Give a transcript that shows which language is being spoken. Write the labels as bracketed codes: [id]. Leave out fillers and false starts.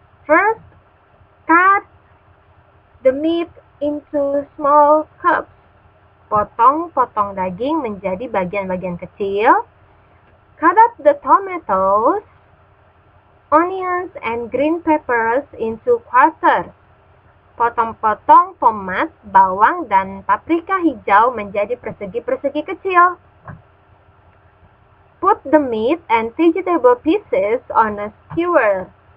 [en] First, cut the meat into small cubes. [id] Potong-potong daging menjadi bagian-bagian kecil. [en] Cut up the tomatoes, onions, and green peppers into quarters. [id] Potong-potong tomat, bawang, dan paprika hijau menjadi persegi-persegi kecil. [en] Put the meat and vegetable pieces on a skewer.